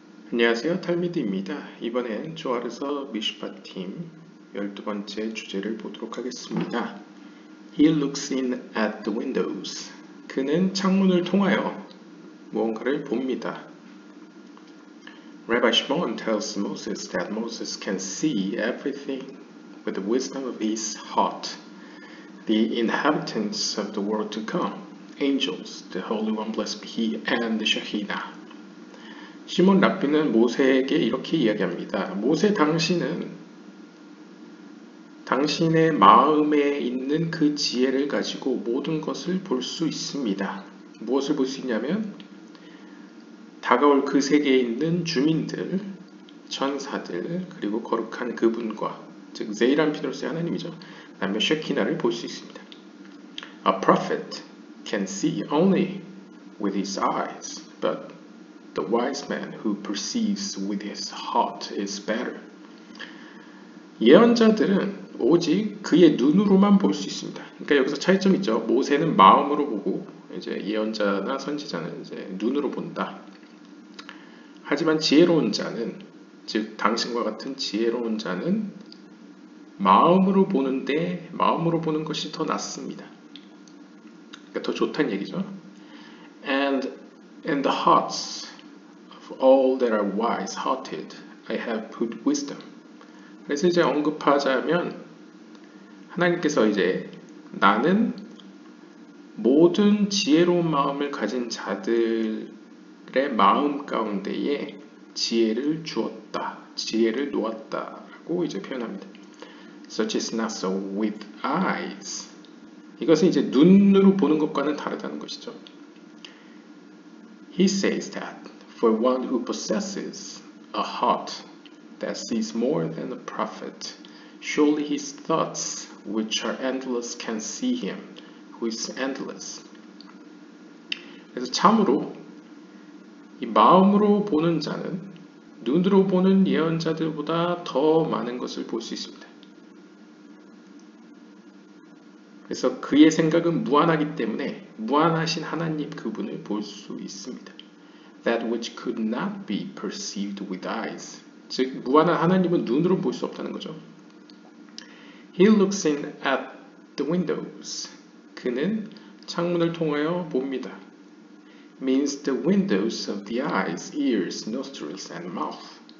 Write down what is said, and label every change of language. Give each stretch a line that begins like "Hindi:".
Korean: 안녕하세요, 탈미드입니다. 이번엔 조아르서 미슈파 팀 12번째 주제를 보도록 하겠습니다.
English: He looks in at the windows.
Korean: 그는 창문을 통하여 무언가를 봅니다.
English: Rabbi Shimon tells Moses that Moses can see everything with the wisdom of his heart. The inhabitants of the world to come, angels, the Holy One blessed be He, and the Shekinah.
Korean: 시몬 랍비는 모세에게 이렇게 이야기합니다. 모세 당신은 당신의 마음에 있는 그 지혜를 가지고 모든 것을 볼 수 있습니다. 무엇을 볼 수 있냐면 다가올 그 세계에 있는 주민들, 천사들, 그리고 거룩한 그분과 즉 제이란 피드로스의 하나님이죠. 그 다음에 쉐키나를 볼 수 있습니다.
English: A prophet can see only with his eyes, but the wise man who perceives with his heart is better.
Korean: 예언자들은 오직 그의 눈으로만 볼 수 있습니다. 그러니까 여기서 차이점이 있죠. 모세는 마음으로 보고 이제 예언자나 선지자는 이제 눈으로 본다. 하지만 지혜로운 자는 즉 당신과 같은 지혜로운 자는 마음으로 보는데 마음으로 보는 것이 더 낫습니다. 그러니까 더 좋다는 얘기죠.
English: And in the hearts all that are wise-hearted, I have put wisdom.
Korean: 그래서 이제 언급하자면 하나님께서 이제 나는 모든 지혜로운 마음을 가진 자들의 마음 가운데에 지혜를 주었다, 지혜를 놓았다라고 이제 표현합니다.
English: Such is not so with eyes.
Korean: 이것은 이제 눈으로 보는 것과는 다르다는 것이죠.
English: He says that for one who possesses a heart that sees more than a prophet, surely his thoughts, which are endless, can see him, who is endless.
Korean: 그래서 참으로 이 마음으로 보는 자는 눈으로 보는 예언자들보다 더 많은 것을 볼 수 있습니다. 그래서 그의 생각은 무한하기 때문에 무한하신 하나님 그분을 볼 수 있습니다.
English: That which could not be perceived with eyes.
Korean: 즉 무한한 하나님은 눈으로 볼 수 없다는 거죠.
English: He looks in at the windows.
Korean: 그는 창문을 통하여 봅니다.
English: Means the windows of the eyes, ears, nostrils, and mouth.